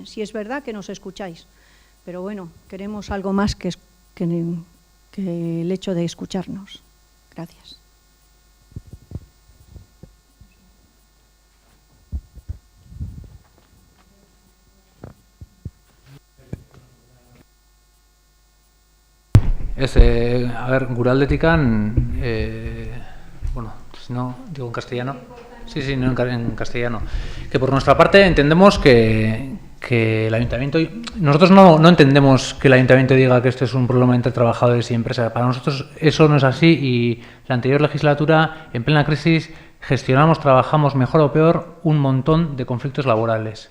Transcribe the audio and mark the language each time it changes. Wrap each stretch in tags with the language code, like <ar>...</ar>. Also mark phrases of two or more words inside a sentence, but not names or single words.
<es>Si es verdad que nos escucháis, pero bueno, queremos algo más que el hecho de escucharnos. Gracias. A ver,</es> <eu>gure aldetikan, bueno,</eu> <es>si no, digo en castellano. Sí, no en castellano. Que por nuestra parte entendemos que el ayuntamiento... Nosotros no entendemos que el ayuntamiento diga que esto es un problema entre trabajadores y empresas. Para nosotros eso no es así y la anterior legislatura, en plena crisis, trabajamos mejor o peor un montón de conflictos laborales.</es>